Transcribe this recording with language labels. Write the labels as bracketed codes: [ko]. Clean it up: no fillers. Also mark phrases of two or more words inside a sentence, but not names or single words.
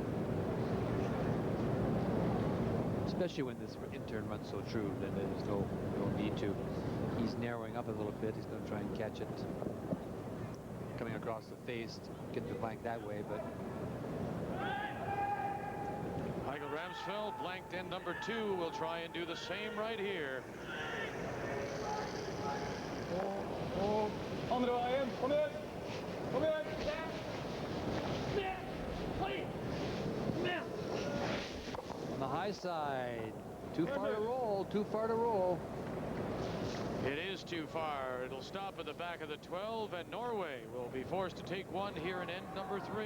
[en] Especially when this in-turn runs so true, then there's no need to. He's narrowing up a little bit. He's going to try and catch it coming across the face to get the blank that way, but Eigil Ramsfjell, blanked end number 2, will try and do the same right here. [no] Andre veien. Kom igjen. Kom igjen. [en] on the high side. Too far to roll. Too far to roll. It is too far. It'll stop at the back of the 12, and Norway will be forced to take one here in end number 3.